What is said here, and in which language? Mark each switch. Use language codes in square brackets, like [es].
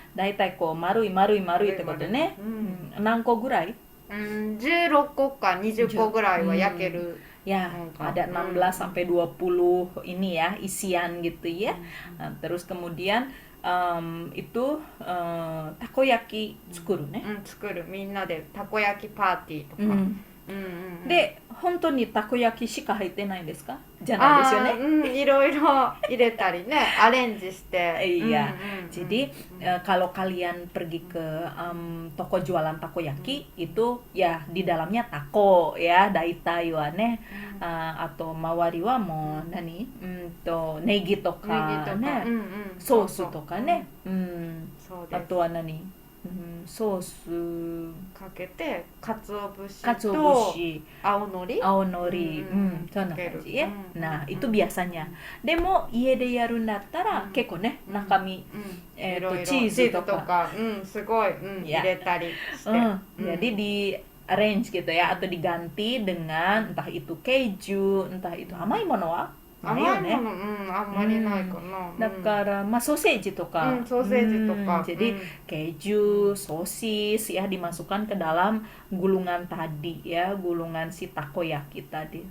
[ja] Daitai maruiってことね。何個ぐらい？16個か20個ぐらいは焼ける。 [id] Ya, ada 16 sampai 20 ini ya isian gitu ya. Terus kemudian itu takoyaki [ja] tsukuruね。作る。みんなでたこ焼きパーティーとか。で、本当にたこ焼きしか入ってないんですか？じゃないですよね。いろいろ入れたりね、アレンジして。 [id] Iya. Jadi kalau kalian pergi ke toko jualan takoyaki itu ya di dalamnya tako ya, [ja] daitai wa ne, [id] atau [ja] mawari wa mo nani? Negi to ka ne, sauce to ka ne. あとは何？ソースかけて鰹節鰹と節青のり、そんな感じ [id] ya. Nah, itu biasanya. [ja] でも家でやるんだったら結構ね、中身チーズとかすごい入れたりして、 [id] jadi di arrange gitu ya, atau diganti dengan entah itu keju, entah itu [ja] amai mono wa 甘いもの、あんまりないかな。だからソーセージとか、 [id] jadi keju, sosis ya dimasukkan ke dalam gulungan tadi ya, gulungan si takoyaki tadi.